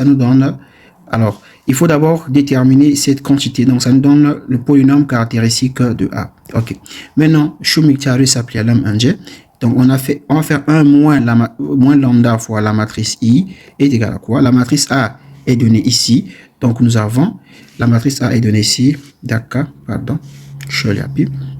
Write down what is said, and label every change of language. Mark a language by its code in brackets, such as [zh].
[fr] Ça nous donne, alors, il faut d'abord déterminer cette quantité, donc ça nous donne le polynôme caractéristique de A. Ok. Maintenant, [tr] şu miktarı hesaplayalım önce. [fr] Donc, on va faire 1 moins lambda fois la matrice I est égal à quoi? La matrice A est donnée ici. Donc, nous avons, la matrice A est donnée ici. D'accord, pardon. [tr] Şöyle yapayım.